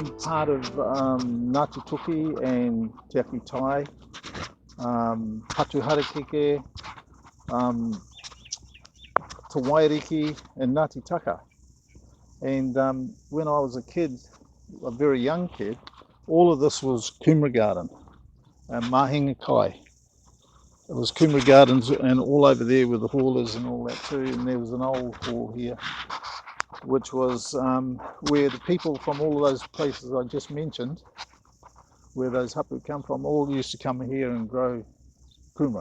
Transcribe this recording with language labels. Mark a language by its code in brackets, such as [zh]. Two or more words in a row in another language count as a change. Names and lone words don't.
[en] part of Ngāti Tuki and Te Aki Tai, Patu Harakeke, Te Wairiki and Ngāti Taka. And when I was a kid, a very young kid, all of this was kumara garden and [mi] mahinga kai. [en] It was kumara gardens, and all over there were the haulers and all that too, and there was an old hall here, which was where the people from all of those places I just mentioned, where those hapu come from, all used to come here and grow kumara.